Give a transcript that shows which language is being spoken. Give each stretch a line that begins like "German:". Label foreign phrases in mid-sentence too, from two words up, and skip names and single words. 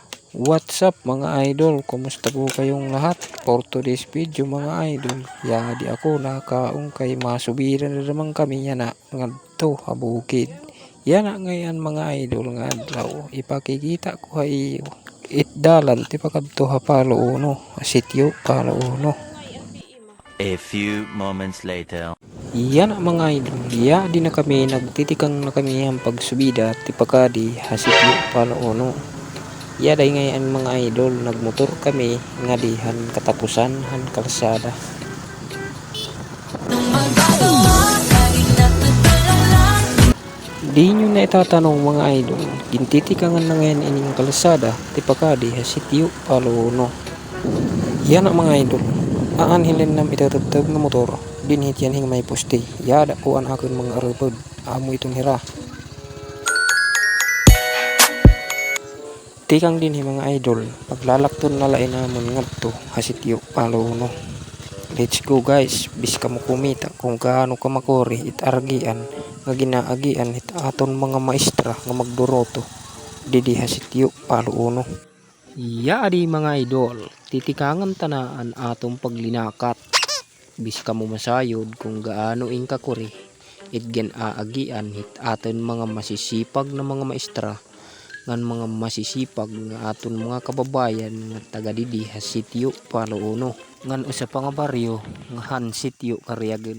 English: What's up
Filipino: mga idol? Kumusta po kayong lahat?
English: For today's video
Waray: mga idol, di ako nakaong kay masubira na naman kami yan na ngadto habukid. Yan na ngayon mga idol nga daw ipakikita ko ay itdalan ti pakadto ha palo uno, sityo palo uno.
English: A few moments later.
Waray: Yan na mga idol, di na kami nagtitikang na kami ang pagsubida ti pakadi ha sityo palo uno. Yaday ngayon mga idol, nagmotor kami nga dihan katapusan han kalsada. Di nyo na itatanong mga idol, gintitikangan na ngayon ining kalsada, tipakadi ha sityo palo-uno. Yan ang mga idol, aanhilin nam itatabtab nga motor, dinhit yan hing may poste, yada ko ang akin mga arupod,
Filipino: amo itong hira.
Waray: Tikang din mga idol, paglalakton na lain namon ngadto hasityo palo-uno.
English: Let's go guys,
Waray: bis ka mo kumita kung gaano ka makori it argian nga ginaagian it aton mga maestra nga magduroto didi hasityo palo-uno. Di mga idol, titikangan tanaan atong paglinakat. Bis ka mo masayod kung gaano ing kakori it ginaagian it aton mga masisipag na mga maestra ngan mga masisipag nga aton mga kababayan nga taga didi ha sityo palo-uno ngan usa pa nga baryo nga han sityo Cariagan.